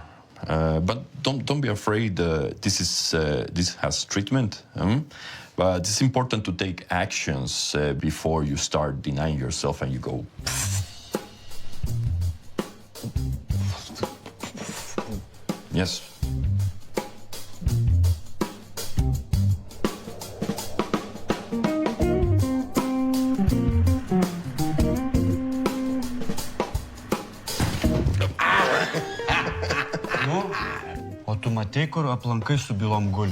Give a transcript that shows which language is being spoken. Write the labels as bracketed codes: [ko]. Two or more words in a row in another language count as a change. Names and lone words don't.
[en] But don't be afraid. This has treatment. But it's important to take actions before you start denying yourself and you go. Yes. [lt] O tu matei, kur aplankai su bylom guli?